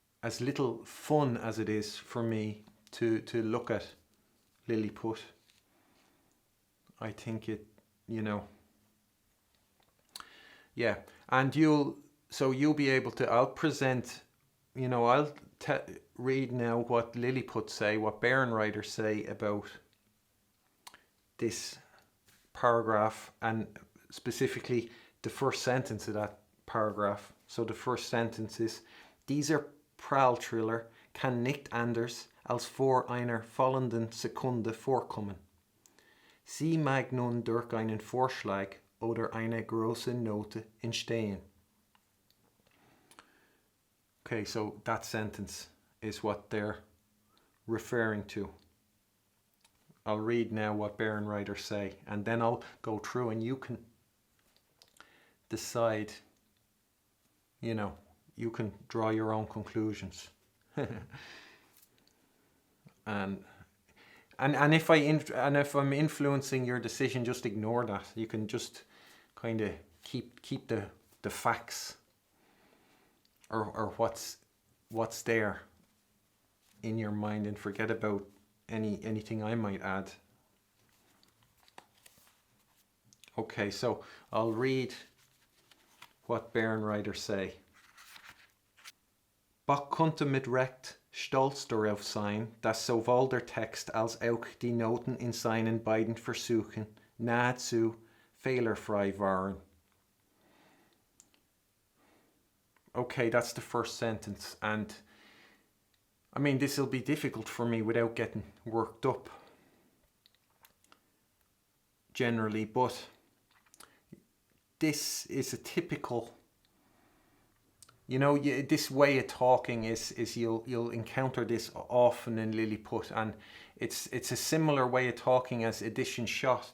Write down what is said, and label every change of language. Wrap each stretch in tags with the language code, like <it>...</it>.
<en>As little fun as it is for me to look at Lilliput, I think it, yeah, and you'll be able to, I'll present, I'll read now what Lilliput say, what Bärenreiter say about this paragraph, and specifically the first sentence of that paragraph. So the first sentence is:</en> <de>Dieser Pralltriller kann nicht anders als vor einer fallenden Sekunde vorkommen. Sie mag nun durch einen Vorschlag oder eine große Note entstehen.</de> <en>Okay, so that sentence is what they're referring to. I'll read now what Bärenreiter say, and then I'll go through and you can decide, you can draw your own conclusions. and if I'm influencing your decision, just ignore that. You can just kind of keep the facts or what's there in your mind, and forget about anything I might add. Okay, so I'll read what Bärenreiter say.</en> <de>Bach konnte mit Recht stolz darauf sein, dass sowohl der Text als auch die Noten in seinen beiden Versuchen nahezu fehlerfrei waren.</de> <en>Okay, that's the first sentence, and I mean, this will be difficult for me without getting worked up generally, but this is a typical, you know, this way of talking is you'll encounter this often in Lilliput, and it's a similar way of talking as addition shot.</en>